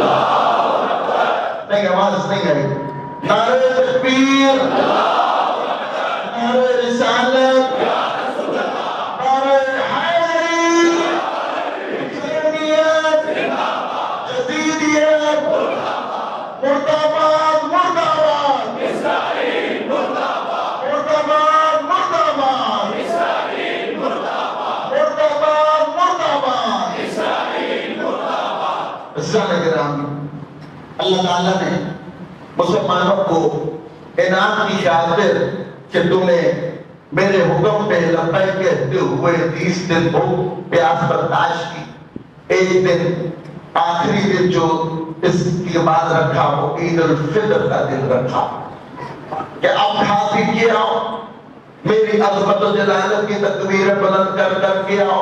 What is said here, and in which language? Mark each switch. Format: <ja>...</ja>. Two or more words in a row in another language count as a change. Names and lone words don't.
<ur>نہیں آواز نہیں آئی. نعرے تکبیر, نعرے رسالت, نعرے حیدری, حسینیت, جدیدیت, مرداباد مرداباد, اسرائیل مرداباد, مرداباد مرداباد, اسرائیل مرداباد, مرداباد مرداباد, اسرائیل مرداباد. اسلام گرامی, اللہ تعالیٰ نے مسلمانوں کو انعام کی خاطر کہ تم نے میرے حکم پہ لبیک کہتے ہوئے 30 دن بھوک پیاس برداشت کی. ایک دن آخری دن جو اس کے بعد رکھا وہ عید الفطر کا دن رکھا کہ اب کھا پی کے آؤ, میری عظمت و جلالت کی تکبیریں بلند کر کر کے آؤ.</ur>